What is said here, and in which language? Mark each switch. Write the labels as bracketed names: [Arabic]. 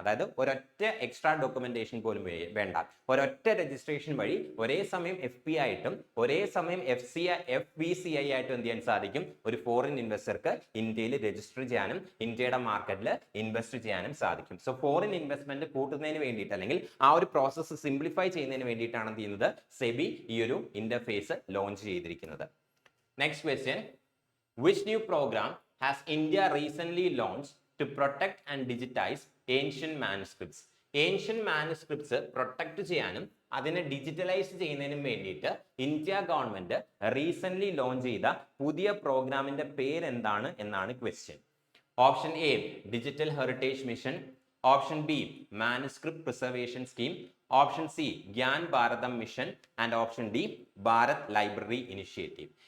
[Malayalam] അതായത് ഒരൊറ്റ extra documentation പോലും വേണ്ട, ഒരൊറ്റ രജിസ്ട്രേഷൻ വഴി ഒരേ സമയം FP ആയിട്ടും ഒരേ സമയം FVCI ആയിട്ടും എന്ത് ചെയ്യാൻ സാധിക്കും, ഒരു ഫോറിൻ ഇൻവെസ്റ്റർക്ക് ഇന്ത്യയിൽ രജിസ്റ്റർ ചെയ്യാനും ഇന്ത്യയുടെ മാർക്കറ്റിൽ ഇൻവെസ്റ്റ് ചെയ്യാനും സാധിക്കും. സോ ഫോറിൻ ഇൻവെസ്റ്റ്മെന്റ് കൂട്ടുന്നതിന് വേണ്ടിയിട്ട് അല്ലെങ്കിൽ ആ ഒരു പ്രോസസ്സ് സിംപ്ലിഫൈ ചെയ്യുന്നതിന് വേണ്ടിയിട്ടാണ് എന്ത് ചെയ്യുന്നത്, സെബി ഈ ഒരു ഇന്റർഫേസ് ലോഞ്ച് ചെയ്തിരിക്കുന്നത്. [English] Next question, which new program has India recently launched to protect and digitize ancient manuscripts? [Malayalam] Ancient manuscripts protect ചെയ്യാനും അതിനെ ഡിജിറ്റലൈസ് ചെയ്യുന്നതിനും വേണ്ടിയിട്ട് ഇന്ത്യ ഗവൺമെന്റ് റീസെന്റ് ലോഞ്ച് ചെയ്ത പുതിയ പ്രോഗ്രാമിന്റെ പേര് എന്താണ് എന്നാണ് question. [English] Option A digital heritage mission, option B manuscript preservation scheme, option C Gyan Bharatam mission and option D Bharat library initiative.